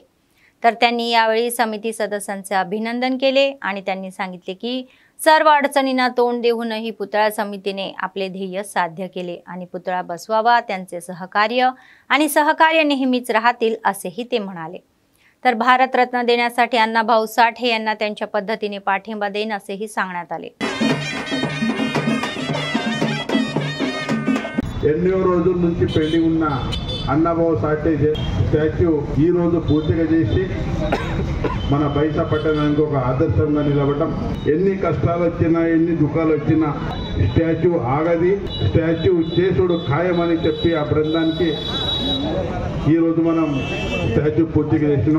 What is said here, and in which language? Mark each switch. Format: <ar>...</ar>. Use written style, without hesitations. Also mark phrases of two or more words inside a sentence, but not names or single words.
<mr>तर त्यांनी यावेळी समिती सदस्यांचे अभिनंदन केले आणि त्यांनी सांगितले की सर्व अडचणींना तोंड देऊनही पुतळा समितीने आपले ध्येय साध्य केले आणि पुतळा बसवावा त्यांचे सहकार्य नेहमीच राहतील असेही ते म्हणाले। तर भारतरत्न देण्यासाठी अण्णाभाऊ साठे यांना त्यांच्या पद्धतीने पाठिंबा देईन असेही सांगण्यात आले।</mr> <te>ఎన్నో రోజుల నుంచి పెండింగ్ ఉన్న అన్నబాబు సాటే స్టాచ్యూ ఈ రోజు పూర్తిగా చేసి మన బైసా పట్టణానికి ఒక ఆదర్శంగా నిలబడటం ఎన్ని కష్టాలు వచ్చినా ఎన్ని దుఃఖాలు వచ్చినా స్టాచ్యూ ఆగది స్టాచ్యూ చేసుడు ఖాయమని చెప్పి ఆ బృందానికి ఈ రోజు మనం స్టాచ్యూ పూర్తిగా చేసినాం।</te>